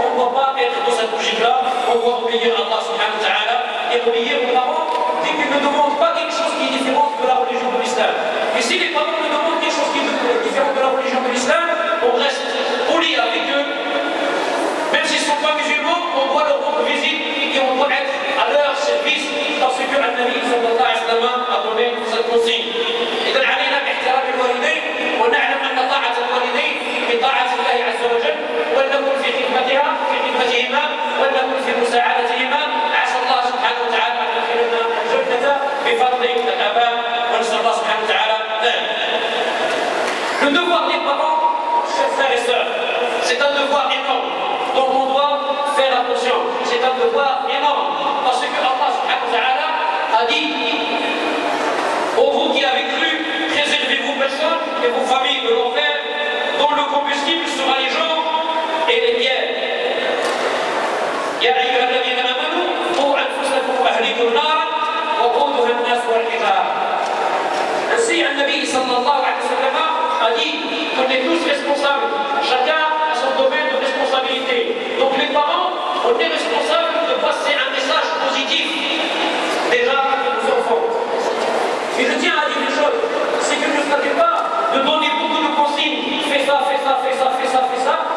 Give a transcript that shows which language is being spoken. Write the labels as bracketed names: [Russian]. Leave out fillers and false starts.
[French] On ne doit pas être dans cette logique-là. On doit obéir à Allah subhanahu wa ta'ala et obéir aux parents dès qu'ils ne demandent pas quelque chose qui est différent de la religion de l'islam. Et si les parents nous demandent quelque chose qui est différent de la religion de l'islam, on reste poli avec eux. Même s'ils ne sont pas musulmans, on doit leur rendre visite et on doit être à leur service parce que Al-Nabi sallallahu alayhi wa sallam a donné cette consigne. [Arabic] إذن علينا باحترام الوالدين ونعلم أن طاعة الوالدين بطاعة الله عز وجل ولنكن في خدمتهما ولنكن في مساعدتهما. عسى الله سبحانه وتعالى أن يدخلنا الجنة بفضل الآباء ونسأل الله سبحانه وتعالى ذلك. [French] Le devoir des parents, chers frères et sœurs, c'est un devoir énorme dont on doit faire attention. C'est un devoir énorme parce que Allah subhanahu wa ta'ala a dit ô vous qui avez cru, préservez vos personnes et vos familles de l'enfer dont le combustible sera les gens et les biens. [Arabic] يا أيها الذين آمنوا قوا أنفسكم وأهليكم نارا وقودها الناس والحجارة. [French] Ainsi, un Nabi sallallahu alayhi wa sallam a dit qu'on est tous responsables, chacun a son domaine de responsabilité. Donc les parents, on est responsables de passer un message positif déjà aux enfants. Et je tiens à dire une chose, c'est que ne s'agit pas de donner beaucoup de consignes, fais ça, fais ça, fais ça, fais ça, fais ça,